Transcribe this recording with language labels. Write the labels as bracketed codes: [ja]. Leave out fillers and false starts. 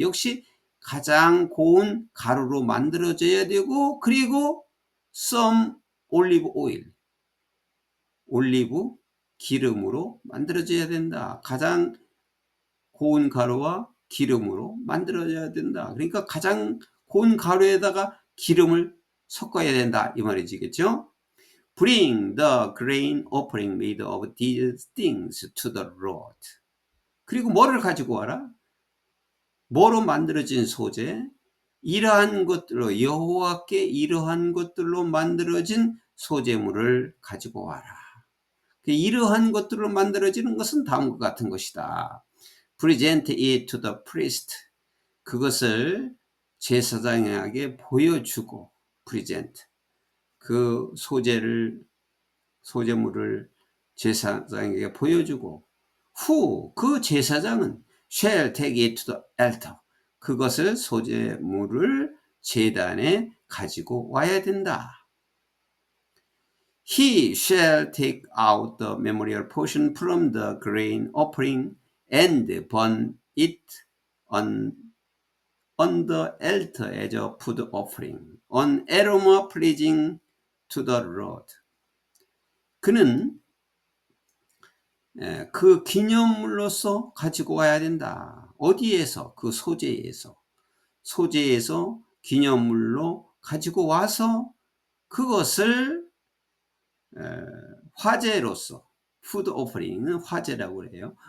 [ko] 역시 가장 고운 가루로 만들어져야 되고, 그리고 [en] some olive oil, [ko] 올리브 기름으로 만들어져야 된다. 가장 고운 가루와 기름으로 만들어져야 된다. 그러니까 가장 고운 가루에다가 기름을 섞어야 된다 이 말이지겠죠. [en] Bring the grain offering made of these things to the Lord. [ko] 그리고 뭐를 가지고 와라? 뭐로 만들어진 소재? 이러한 것들로, 여호와께 이러한 것들로 만들어진 소재물을 가지고 와라. 이러한 것들로 만들어지는 것은 다음과 같은 것이다. [en] Present it to the priest. [ko] 그것을 제사장에게 보여주고, present. 그 소재물을 제사장에게 보여주고 후 그 제사장은 [en] shall take it to the altar [ko] 그것을 소제물을 제단에 가지고 와야 된다. [en] He shall take out the memorial portion from the grain offering and burn it on the altar as a food offering, an aroma pleasing to the Lord. [ko] 그는 그 기념물로서 가지고 와야 된다. 어디에서? 그 소재에서 기념물로 가지고 와서 그것을 화제로서 푸드 오퍼링은 화제라고 그래요.